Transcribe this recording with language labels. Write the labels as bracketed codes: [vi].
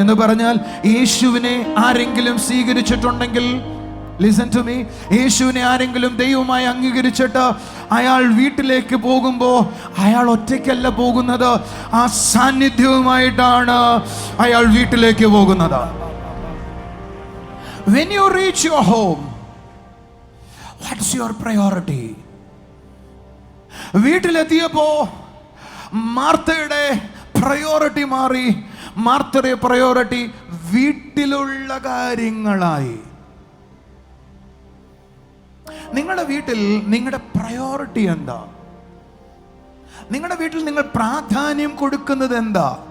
[ml] എന്ന് പറഞ്ഞാൽ യേശുവിനെ ആരെങ്കിലും സ്വീകരിച്ചിട്ടുണ്ടെങ്കിൽ, ലിസൺ ടു മീ, യേശുവിനെ ആരെങ്കിലും ദൈവമായി അംഗീകരിച്ചിട്ട് അയാൾ വീട്ടിലേക്ക് പോകുമ്പോൾ അയാൾ ഒറ്റയ്ക്കല്ല പോകുന്നത്, ആ സാന്നിധ്യവുമായിട്ടാണ് അയാൾ വീട്ടിലേക്ക് പോകുന്നത്. [en] When you reach your home, what's your priority? [ml] വീട്ടിലെത്തിയപ്പോ മാർത്തയുടെ priority മാറി. മാർത്തയുടെ പ്രയോറിറ്റി വീട്ടിലുള്ള കാര്യങ്ങളായി. നിങ്ങളുടെ വീട്ടിൽ നിങ്ങളുടെ പ്രയോറിറ്റി എന്താ? നിങ്ങളുടെ വീട്ടിൽ നിങ്ങൾ പ്രാധാന്യം കൊടുക്കുന്നത് എന്താ?